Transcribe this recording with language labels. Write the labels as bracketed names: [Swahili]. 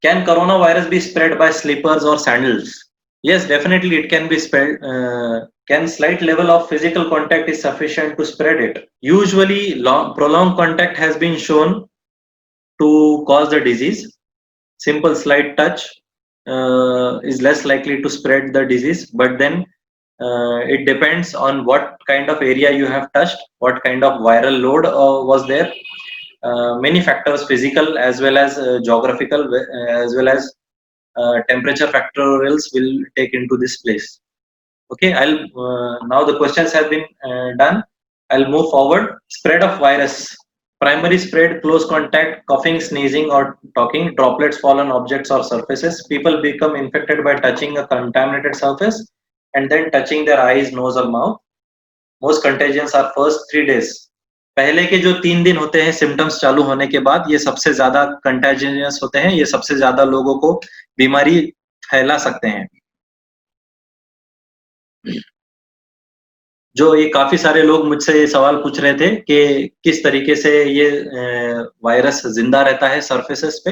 [English] Can corona virus be spread by slippers और sandals? Yes, definitely it can be spread. Can slight level of physical contact is sufficient to spread it? Usually, prolonged contact has been shown to cause the disease. Simple slight touch is less likely to spread the disease, but then it depends on what kind of area you have touched, what kind of viral load was there. Many factors, physical as well as geographical, as well as temperature factorials will take into this place. Okay, I'll now the questions have been done. I'll move forward. Spread of virus: primary spread, close contact, coughing, sneezing or talking, droplets fall on objects or surfaces. People become infected by touching a contaminated surface and then touching their eyes, nose or mouth. Most contagions are first 3 days. [Hindi] पहले के जो 3 दिन होते हैं symptoms चालू होने के बाद, ये सबसे ज्यादा कंटेजियस होते हैं, ये सबसे ज्यादा लोगों को बीमारी फैला सकते हैं। जो ये काफी सारे लोग मुझसे ये सवाल पूछ रहे थे कि किस तरीके से ये वायरस जिंदा रहता है सरफेसेस पे।